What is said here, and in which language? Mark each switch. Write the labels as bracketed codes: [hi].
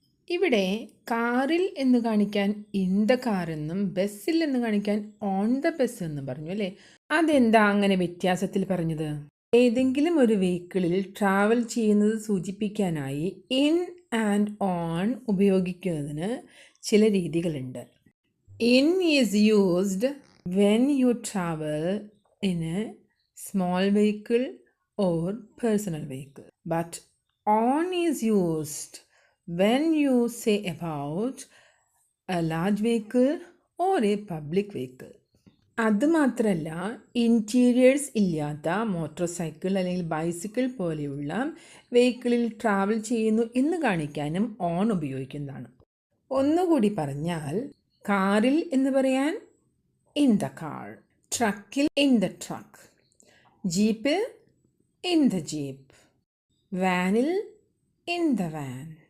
[ml] ഇവിടെ കാറിൽ എന്ന് കാണിക്കാൻ [en] in the car [ml] എന്നും ബസ്സിൽ എന്ന് കാണിക്കാൻ [en] on the bus [ml] എന്നും പറഞ്ഞു അല്ലേ? അതെന്താ അങ്ങനെ വ്യത്യാസത്തിൽ പറഞ്ഞത്? ഏതെങ്കിലും ഒരു വെഹിക്കിളിൽ ട്രാവൽ ചെയ്യുന്നത് സൂചിപ്പിക്കാനായി ഇൻ ആൻഡ് ഓൺ ഉപയോഗിക്കുന്നതിന് ചില രീതികളുണ്ട്. [en] In is used when you travel in a small vehicle or personal vehicle. But on is used when you say about a large vehicle or a public vehicle. [ml] അതുമാത്രമല്ല, interiors ഇല്ലാത്ത motor cycle അല്ലെങ്കിൽ bicycle പോലെയുള്ള വെഹിക്കിളിൽ travel ചെയ്യുന്നു എന്ന് കാണിക്കാനും on ഉപയോഗിക്കുന്നതാണ്. ഒന്നുകൂടി പറഞ്ഞാൽ, കാറിൽ എന്ന് പറയാൻ [en] in the car, [ml] ട്രക്കിൽ [en] in the truck, [ml] ജീപ്പിൽ [en] in the jeep, [ml] വാനിൽ [en] In the van.